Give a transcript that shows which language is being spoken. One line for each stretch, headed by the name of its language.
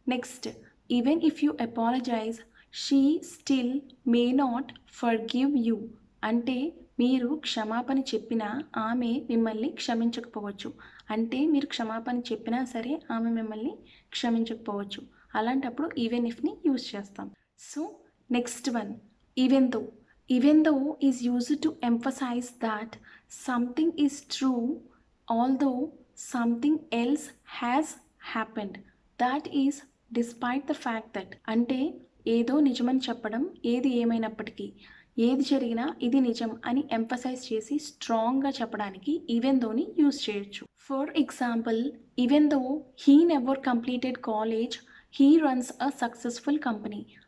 English: Next, even if you apologize she still may not forgive you.
Telugu: అంటే మీరు క్షమాపణ చెప్పినా ఆమె మిమ్మల్ని క్షమించకపోవచ్చు. అంటే మీరు క్షమాపణ చెప్పినా సరే ఆమె మిమ్మల్ని క్షమించకపోవచ్చు. అలాంటప్పుడు ఈవెన్ ఇఫ్ని యూజ్ చేస్తాం.
English: So next one even though. Even though is used to emphasize that something is true although something else has happened. That is despite the fact that.
Telugu: అంటే ఏదో నిజమని చెప్పడం, ఏది ఏమైనప్పటికీ, ఏది జరిగినా ఇది నిజం అని ఎంఫసైజ్ చేసి స్ట్రాంగ్గా చెప్పడానికి ఈవెన్ దోని యూజ్ చేయొచ్చు.
English: For example, even though he never completed college he runs a successful company.